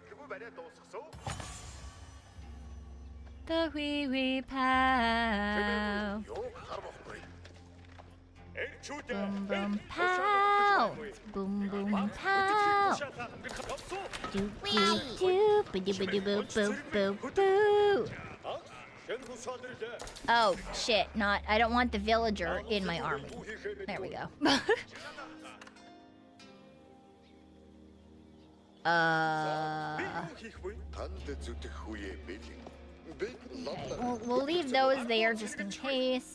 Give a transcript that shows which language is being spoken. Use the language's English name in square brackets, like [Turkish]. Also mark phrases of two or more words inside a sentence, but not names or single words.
[English] The wee wee pow. Boom boom pow. Boom boom pow. Doop doop doop. Ba-doo boop boop boop boo. Oh shit! Not. I don't want the villager in my army. There we go. Okay, we'll leave those there just in case.